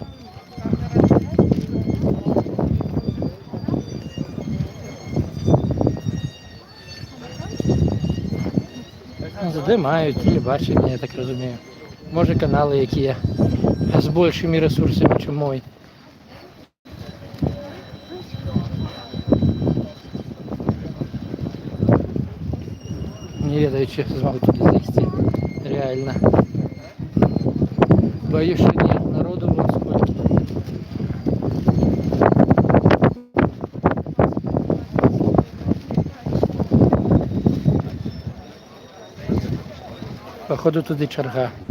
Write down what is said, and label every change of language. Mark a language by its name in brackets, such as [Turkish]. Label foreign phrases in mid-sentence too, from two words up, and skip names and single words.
[Ukrainian] Здимають телебачення, я так розумію. Може канали, які є з більшими ресурсами, ніж мой. [Belarusian] Не ведаю, [Ukrainian] чи змогу туди зайти. Реально. Боюсь, що ні. Народу вон скільки. Походу туди черга.